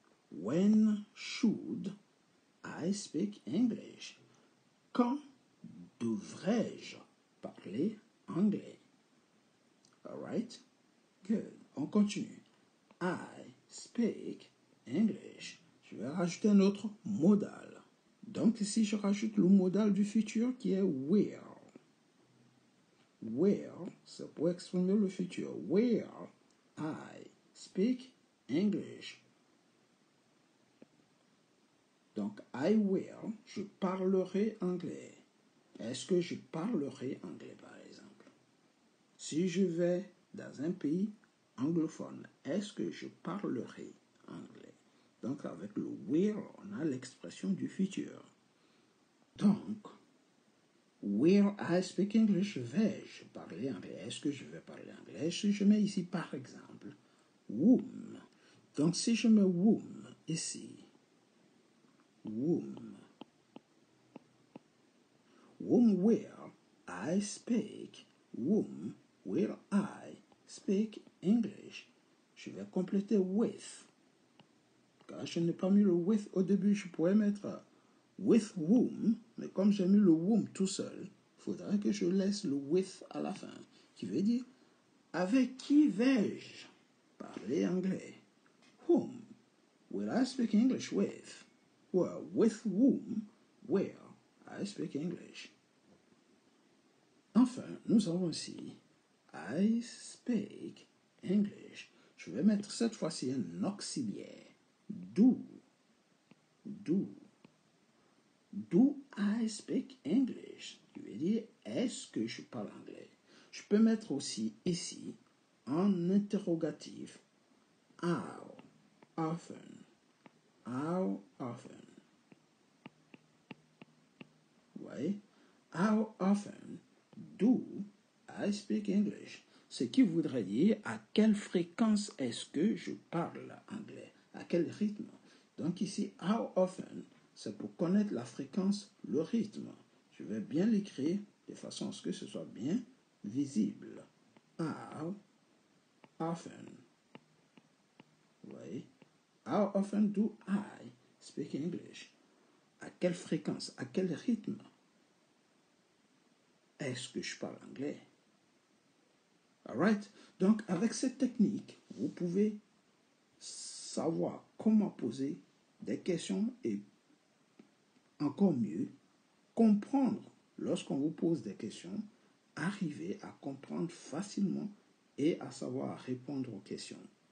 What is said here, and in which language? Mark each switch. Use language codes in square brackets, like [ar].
[en] When should I speak English? [fr] Quand devrais-je parler anglais? [en] Alright? Good. [fr] On continue. [en] I speak English. [fr] Je vais rajouter un autre modal. Donc ici, je rajoute le modal du futur qui est will. Will, c'est pour exprimer le futur. [en] Will I speak English? [fr] Donc, [en] I will, [fr] je parlerai anglais. Est-ce que je parlerai anglais, par exemple? Si je vais dans un pays anglophone, est-ce que je parlerai anglais? Donc, avec le will, on a l'expression du futur. [en] Donc, will I speak English? [fr] Vais-je parler anglais? Est-ce que je vais parler anglais? Si je mets ici, par exemple, whom. Donc, si je mets whom ici, [en] whom will I speak? Whom will I speak English? [fr] Je vais compléter with. Car je n'ai pas mis le with au début, je pourrais mettre with whom, mais comme j'ai mis le whom tout seul, il faudrait que je laisse le with à la fin, qui veut dire avec qui vais-je parler anglais? [en] Whom will I speak English with? Well, with whom will I speak English. [fr] Enfin, nous avons ici I speak English. Je vais mettre cette fois-ci un auxiliaire. Do. Do. [en] Do I speak English? [fr] Je vais dire, est-ce que je parle anglais? Je peux mettre aussi ici, en interrogatif, [en] how often? How often? [fr] Oui. [en] How often do I speak English? [fr] Ce qui voudrait dire à quelle fréquence est-ce que je parle anglais? À quel rythme? Donc ici, [en] how often, [fr] c'est pour connaître la fréquence, le rythme. Je vais bien l'écrire de façon à ce que ce soit bien visible. [en] How often? Oui. How often do I speak English? [fr] À quelle fréquence, à quel rythme est-ce que je parle anglais? [en] Alright? [fr] Donc, avec cette technique, vous pouvez savoir comment poser des questions et encore mieux, comprendre lorsqu'on vous pose des questions, arriver à comprendre facilement et à savoir répondre aux questions.